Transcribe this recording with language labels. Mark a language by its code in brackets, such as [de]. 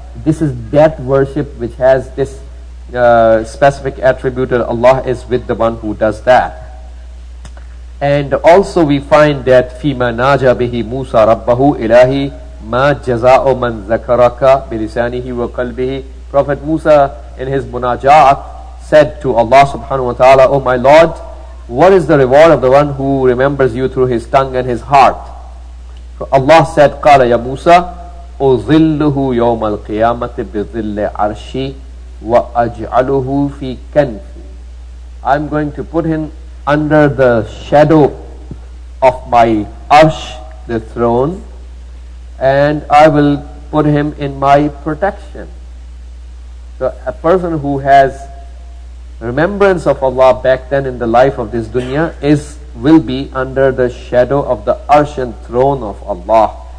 [en] This is that worship which has this specific attribute that Allah is with the one who does that. And also we find that [ar] فيما ناجى به موسى ربه إلهي ما جزاء من ذكرك بلسانه وقلبه. [en] Prophet Musa in his munajat said to Allah subhanahu wa ta'ala, O my Lord, what is the reward of the one who remembers you through his tongue and his heart? So Allah said, [ar] قال يا موسى أظله يوم القيامة بظل عرشي وأجعله في كنفي. [en] I'm going to put him under the shadow of my arsh, the throne, and I will put him in my protection. So a person who has remembrance of Allah back then in the life of this dunya will be under the shadow of the arsh and throne of Allah.